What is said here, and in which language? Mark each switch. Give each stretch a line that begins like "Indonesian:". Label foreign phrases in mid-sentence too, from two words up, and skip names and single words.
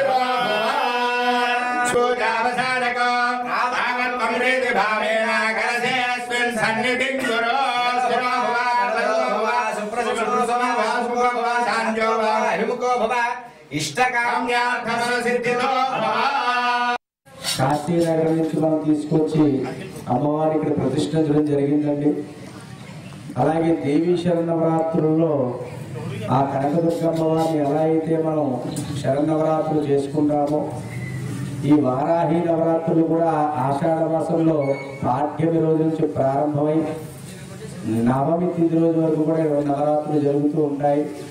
Sanskrit: पूजावसानको भावत्वमृति भावेन करसे अस्मिन् सन्निधिं कुरु शान्तो भव अभिमुखो भव इष्टकाम्यार्थमसिद्धितो भव
Telugu: కాశీనగరం నుంచి మనం తీసుకొచ్చి అమ్మవారి ఇక్కడ ప్రతిష్ఠించడం జరిగిందండి. అలాగే దేవీ శరన్నవరాత్రుల్లో ఆ కనకదుర్గమ్మవారిని ఎలా అయితే మనం శరన్నవరాత్రులు చేసుకుంటామో ఈ వారాహి నవరాత్రులు కూడా ఆషాఢ మాసంలో పాఠ్యమి రోజు నుంచి ప్రారంభమై నవమి తిథి రోజు వరకు కూడా నవరాత్రులు జరుగుతూ ఉంటాయి.